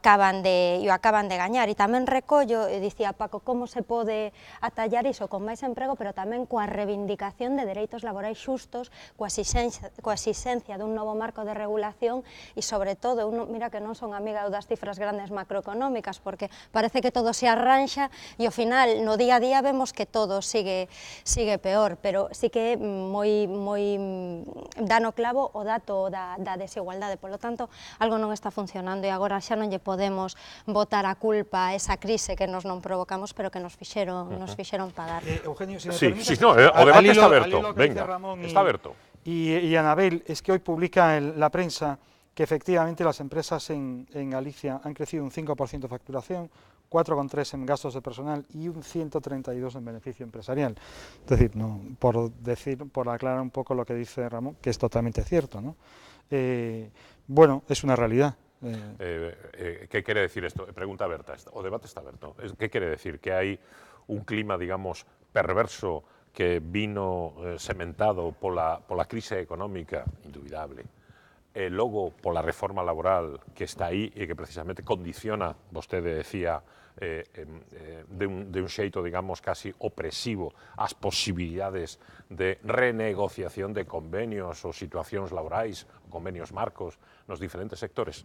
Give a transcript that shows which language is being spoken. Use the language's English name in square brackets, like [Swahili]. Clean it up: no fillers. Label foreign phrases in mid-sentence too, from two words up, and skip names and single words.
[Galician] acaban de gañar, e tamén recollo, dicía Paco, como se pode atallar iso con máis emprego, pero tamén coa reivindicación de dereitos laborais xustos, coa exixencia dun novo marco de regulación e, sobre todo, mira que non son amiga das cifras grandes macroeconómicas, porque parece que todo se arranxa e, ao final, no día a día vemos que todo sigue peor, pero sí que moi dá no clavo o dato da desigualdade. Polo tanto, algo non está funcionando e agora xa non lle podemos botar a culpa a esa crise que nos non provocamos, pero que nos fixeron pagar. [Spanish] Eugenio, si me Sí, permites, [Galician] no, o debate [Spanish] está abierto, al hilo que venga, dice Ramón está abierto. Y Anabel, es que hoy publica la prensa que efectivamente las empresas en Galicia han crecido un 5% de facturación, 4,3 en gastos de personal y un 132 en beneficio empresarial. Es decir, no, por aclarar un poco lo que dice Ramón, que es totalmente cierto, ¿no? Bueno, es una realidad. ¿Qué quiere decir esto? [Galician] Pregunta Berta, o debate [Spanish] está abierto. ¿Qué quiere decir? Que hay un clima, digamos, perverso que vino [Galician] sementado pola crise económica, indubidable, e logo pola reforma laboral que está aí e que precisamente condiciona, vostede decía, de un xeito, digamos, casi opresivo as posibilidades de renegociación de convenios ou situacións laborais, convenios marcos nos diferentes sectores.